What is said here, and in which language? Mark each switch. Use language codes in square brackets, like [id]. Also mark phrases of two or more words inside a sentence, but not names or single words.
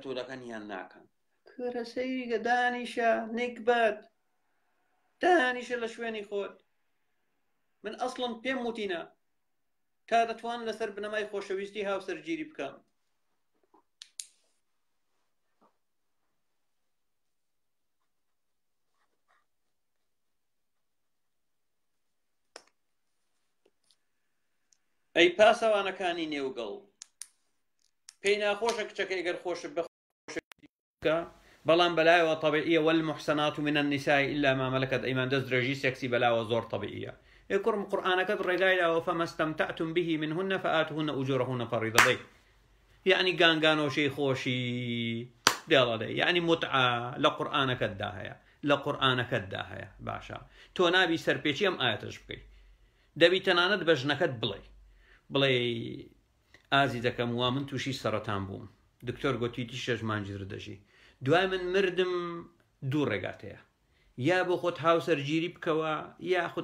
[ckb] تۆ دەکەن یان ناکەن کورە سەیریگە دانیشە نێکبەت دانیشە لە شوێنی خۆت من ئەسڵم پێم وتینە تا دەتوان لەسەر بنەمای خۆشەویستی هاوسەرگیری بکەم ئەی پاسەوانەکانی نێوگەڵ پێی ناخۆشە کچەکەی گەر خۆشە بەخۆشە بەڵام بەلایەوە طبیعیە [ar] والمحسنات من النساء إلا ما ملكت أيمانكم [ckb] دەست درێژی سێکسی بەلاوە زۆر طبیعیە ئێکڕم قورئانەکەت ڕێگایداوە [ar] فما استمتعتم به منهن فآتوهن أجورهن فريضة [ckb] يعني گانگانۆشەی خۆشی دێڵەدەی يعني متعە لە قورئانەکەتدا هەیە لە قورئانەکەتدا هەیە باشە تۆ نابی سەرپێچی ئەم ئاەتەش بکەی دەبی تەنانەت بە ژنەکەت بڵێ بڵێ ئازیزەکەم وا من تووشی سەرەتان بووم دکتۆر گوتیتی 6 مانجی دەژی دوای من مردم دوو ڕێگات هەیە یا بۆ خۆت هاوسەرگیری بکەوە یاخود